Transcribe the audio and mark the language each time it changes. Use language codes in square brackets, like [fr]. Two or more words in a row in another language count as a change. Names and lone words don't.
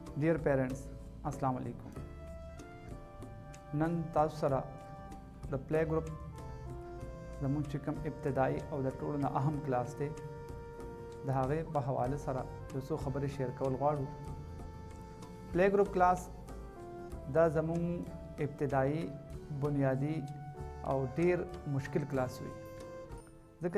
[en] Dear parents, [ar] السلام علیکم. [ps] نن تاسو سره د پلې ګروپ زموږ چې کوم ابتدایي او د ټولو نه اهم کلاس دی د هغې په حواله سره یو څو خبرې شیر کول غواړو. پلی ګروپ کلاس دا زموږ ابتدایي بنیادي او ډیر مشکل کلاس وي، ځکه